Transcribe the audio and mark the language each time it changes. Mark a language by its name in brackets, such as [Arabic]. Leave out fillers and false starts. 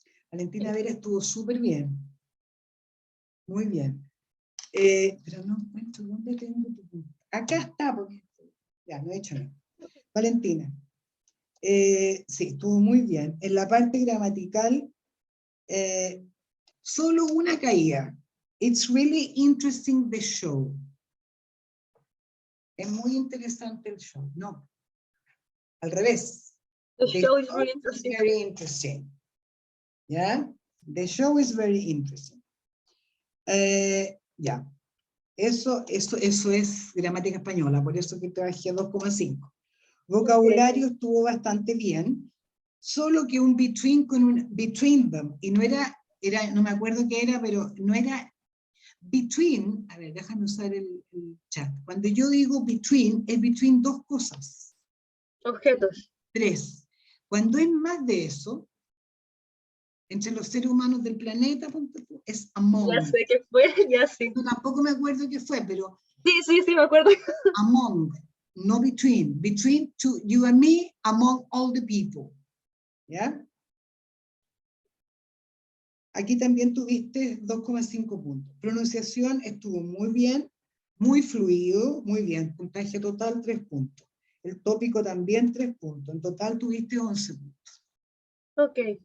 [Spanish] Valentina Vera estuvo súper bien. Muy bien. Pero no encuentro dónde tengo tu punto. Acá está, porque ya no he hecho nada. Valentina. Sí, estuvo muy bien. En la parte gramatical, solo una caída. [English] It's really interesting the show. [Spanish] Es muy interesante el show. No. Al revés. [English] The show is really interesting. Very interesting. [Spanish] ¿Ya? [English] The show is very interesting. [Spanish] Ya. Eso es gramática española, por eso que trabajé 2,5. Vocabulario estuvo bastante bien, solo que un between con un between them, y no era, no me acuerdo qué era, pero no era between, a ver, déjame usar el chat. Cuando yo digo between, es between dos cosas. Objetos. Tres. Cuando es más de eso, entre los seres humanos del planeta, es among. Ya sé qué fue, ya sí. Yo tampoco me acuerdo qué fue, pero Sí, me acuerdo. among, no between. [English] Between to you and me, among all the people. [Spanish] ¿Ya? Aquí también tuviste 2,5 puntos. Pronunciación estuvo muy bien, muy fluido, muy bien. Puntaje total 3 puntos. El tópico también 3 puntos. En total tuviste 11 puntos. Ok.